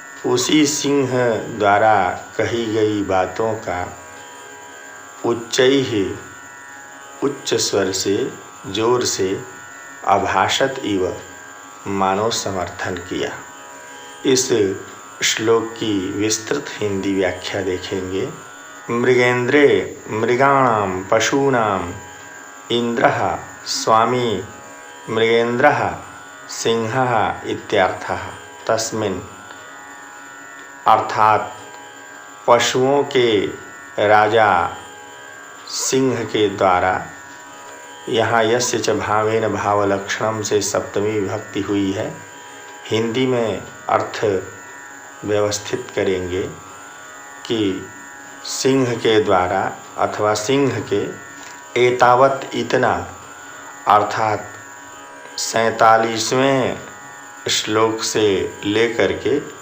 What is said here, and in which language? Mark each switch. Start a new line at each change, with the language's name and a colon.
Hindi: उसी सिंह द्वारा कही गई बातों का उच्चैः उच्च स्वर से जोर से अभाषत इव मानो समर्थन किया। इस श्लोक की विस्तृत हिंदी व्याख्या देखेंगे।
Sanskrit: मृगेन्द्रे मृगाणां पशूनां इंद्रः स्वामी मृगेन्द्रः सिंहः इत्यर्थः।
Hindi: तस्मिन् अर्थात पशुओं के राजा सिंह के द्वारा। यहाँ
Sanskrit: यस्य च भावेन भावलक्षणम
Hindi: से सप्तमी विभक्ति हुई है। हिंदी में अर्थ व्यवस्थित करेंगे कि सिंह के द्वारा अथवा सिंह के एतावत इतना अर्थात 47वें श्लोक से लेकर के